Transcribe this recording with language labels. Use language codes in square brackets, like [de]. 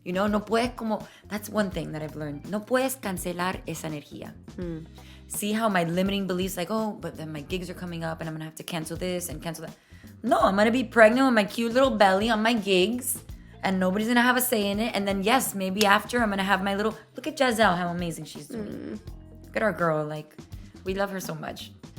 [es] No puedes [en] that's one thing that I've learned. [es] No puedes cancelar esa energía. [en] See how my limiting beliefs like, but then my gigs are coming up and I'm going to have to cancel this and cancel that. No, I'm going to be pregnant with my cute little belly on my gigs and nobody's going to have a say in it. And then, yes, maybe after I'm going to have my little... Look at Giselle, how amazing she's doing. Look at our girl. We love her so much.